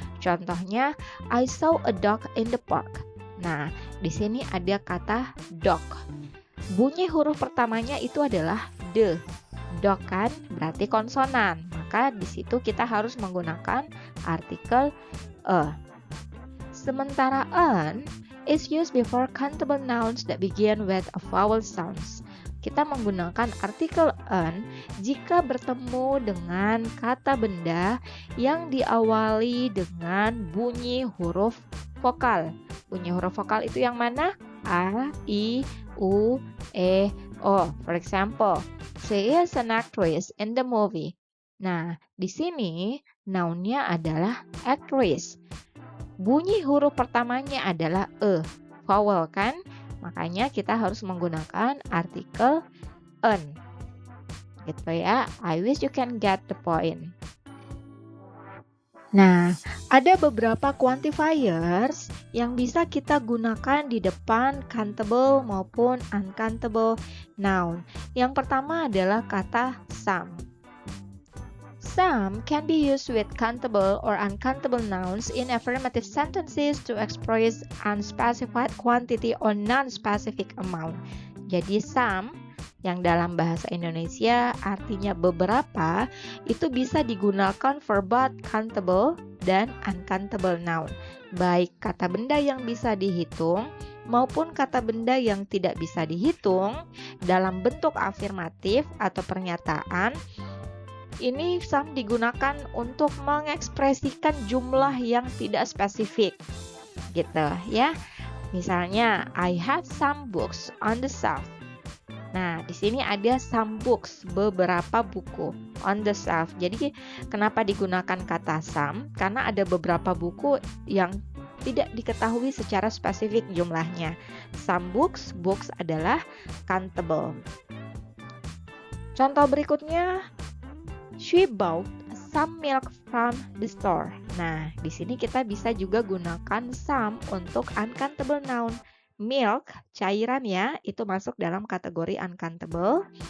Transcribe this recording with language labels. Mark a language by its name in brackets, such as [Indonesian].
[English] Contohnya, I saw a dog in the park. [Indonesian] Nah, di sini ada kata dog. Bunyi huruf pertamanya itu adalah d. Dog kan berarti konsonan, maka di situ kita harus menggunakan artikel a. [English] Sementara an is used before countable nouns that begin with a vowel sounds. [Indonesian] Kita menggunakan artikel an jika bertemu dengan kata benda yang diawali dengan bunyi huruf vokal. Bunyi huruf vokal itu yang mana? A, I, U, E, O. [English] For example, she is an actress in the movie. [Indonesian] Nah, di sini nounnya adalah actress. Bunyi huruf pertamanya adalah e, vowel kan? Makanya kita harus menggunakan artikel an. Gitu ya. [English] I wish you can get the point. [Indonesian] Nah, ada beberapa quantifiers yang bisa kita gunakan di depan countable maupun uncountable noun. Yang pertama adalah kata some. [English] Some can be used with countable or uncountable nouns in affirmative sentences to express unspecified quantity or non-specific amount. [Indonesian] Jadi some yang dalam bahasa Indonesia artinya beberapa, itu bisa digunakan [English] for both [Indonesian] countable dan uncountable noun. Baik kata benda yang bisa dihitung maupun kata benda yang tidak bisa dihitung dalam bentuk afirmatif atau pernyataan. Ini some digunakan untuk mengekspresikan jumlah yang tidak spesifik. Gitu ya. [English] Misalnya, I have some books on the shelf. [Indonesian] Nah, di sini ada [English] some books, [Indonesian] beberapa buku [English] on the shelf. [Indonesian] Jadi, kenapa digunakan kata some? Karena ada beberapa buku yang tidak diketahui secara spesifik jumlahnya. Some books adalah countable. Contoh berikutnya, [English] she bought some milk from the store. [Indonesian] Nah, di sini kita bisa juga gunakan some untuk uncountable noun. Milk, cairan ya, itu masuk dalam kategori uncountable.